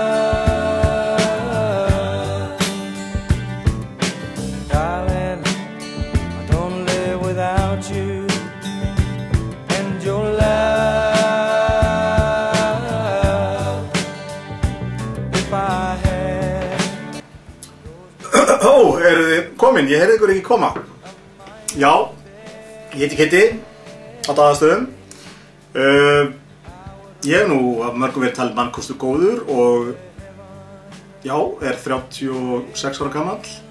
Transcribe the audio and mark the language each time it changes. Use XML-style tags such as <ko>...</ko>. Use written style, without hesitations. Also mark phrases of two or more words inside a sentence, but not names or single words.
<en>Darling, I don't live without you and your love. If I had...</en> <is>Eruð þið komin? Ég heyrði ykkur ekki koma. Já, ég heiti Kitti á Daðastöðum. Ég hef nú af mörgum verið talið mannkostur góður og já, er 36 ára gamall.</is>